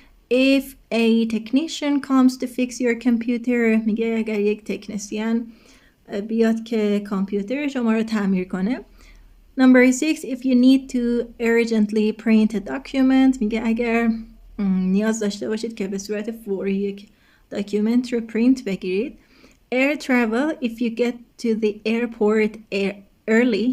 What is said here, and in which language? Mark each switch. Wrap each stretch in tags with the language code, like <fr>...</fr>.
<en>If a technician comes to fix your computer.</en> <fa>میگه اگر یک تکنسین بیاد که کامپیوتر شما رو تعمیر کنه.</fa> <en>Number 6. If you need to urgently print a document.</en> <fa>میگه اگر نیاز داشته باشید که به صورت فوری یک داکیومنت رو پرینت بگیرید.</fa> <en>Air travel. If you get to the airport early.</en>